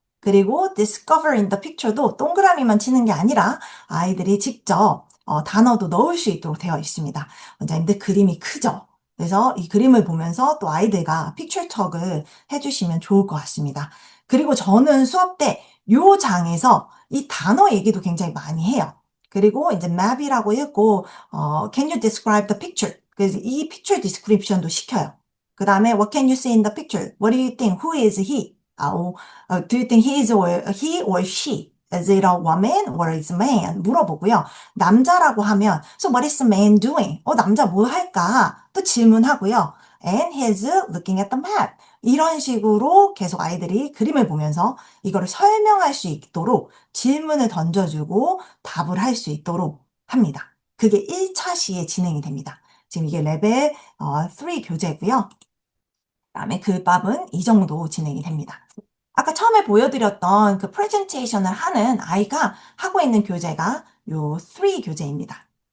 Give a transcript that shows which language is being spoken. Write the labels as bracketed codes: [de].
[ko] 그리고 [en] discover in the picture [ko] 도 동그라미만 치는 게 아니라 아이들이 직접 단어도 넣을 수 있도록 되어 있습니다. 원장님들 그림이 크죠? 그래서 이 그림을 보면서 또 아이들과 픽처 톡을 해주시면 좋을 것 같습니다. 그리고 저는 수업 때 요 장에서 이 단어 얘기도 굉장히 많이 해요. 그리고 이제 map이라고 읽고 [en] can you describe the picture? [ko] 그래서 이 picture description도 시켜요. 그 다음에 [en] what can you see in the picture? What do you think? Who is he? Do you think he or she? Is it a woman or is a man? [ko] 물어보고요. 남자라고 하면 [en] so what is the man doing? [ko] 남자 뭐 할까? 또 질문하고요. [en] And he's looking at the map. [ko] 이런 식으로 계속 아이들이 그림을 보면서 이거를 설명할 수 있도록 질문을 던져주고 답을 할 수 있도록 합니다. 그게 1차 시에 진행이 됩니다. 지금 이게 레벨 3 교재고요. 그다음에 글밥은 이 정도 진행이 됩니다. 아까 처음에 보여드렸던 그 프레젠테이션을 하는 아이가 하고 있는 교재가 요 3 교재입니다.